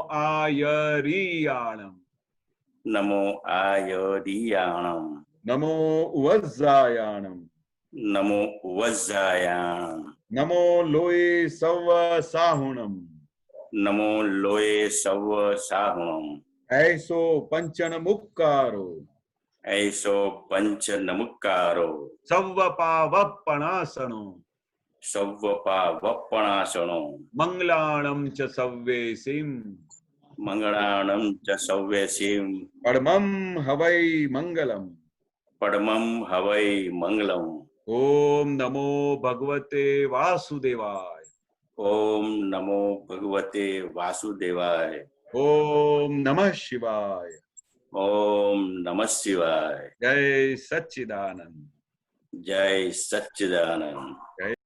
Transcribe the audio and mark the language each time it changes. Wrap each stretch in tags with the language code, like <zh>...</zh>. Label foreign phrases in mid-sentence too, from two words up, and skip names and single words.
<pra>નમો આયરીયાણમ. નમો આયરિયાણમ નમો ઉવઝ્ઝાયાણમ નમો વજ્જાયાણમ નમો લોય સવ સાહુણમ નમો લોય સવ સાહુણમ ऐसो पंचन मुक्कारो ऐसो પંચ નમુકારો सव्वपावपणासनो સવ્વપા વપણાસણો मंगलाणं च सव्वेसिं મંગળાણમ ચ સવ્યસીમ परमं हवै मंगलम પડમમ હવૈ મંગલમ</pra> <sa>ओम नमो भगवते वासुदेवाय ઓમ નમો ભગવતે વાસુદેવાય ओम नमः शिवाय ઓમ નમઃ શિવાય</sa> <hi>जय सच्चिदानंद જય સચ્ચિદાનંદ जय</hi>